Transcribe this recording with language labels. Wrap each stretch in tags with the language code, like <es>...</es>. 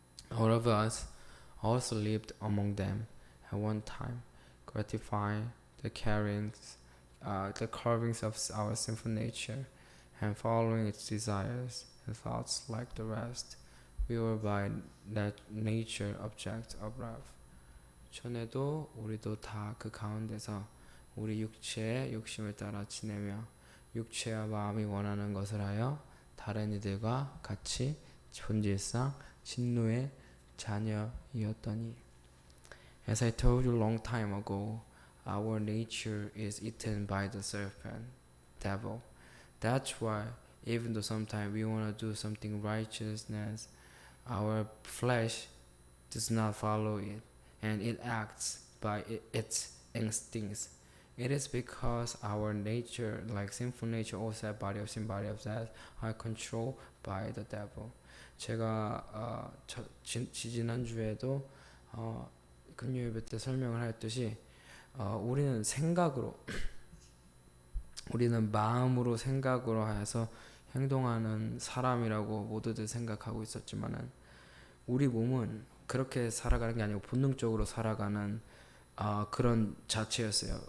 <en>All of us also lived among them at one time, gratifying the cravings of our sinful nature and following its desires and thoughts like the rest. We were by that nature objects of wrath.</en> <ko>전에도 우리도 다 그 가운데서 우리 육체의 욕심을 따라 지내며 육체와 마음이 원하는 것을 하여 다른 이들과 같이 본질상 진노의 자녀이었더니.</ko> <en>As I told you long time ago, our nature is eaten by the serpent, devil. That's why even though sometimes we want to do something righteousness, our flesh does not follow it, and it acts by its instincts. It is because our nature, like sinful nature, also body of sin, body of death, are controlled by the devil.</en> <ko>제가 지난주에도 금요 예배 때 설명을 했듯이 우리는 생각으로 우리는 마음으로 생각으로 하여서 행동하는 사람이라고 모두들 생각하고 있었지만은 우리 몸은 그렇게 살아가는 게 아니고 본능적으로 살아가는 그런 자체였어요.</ko>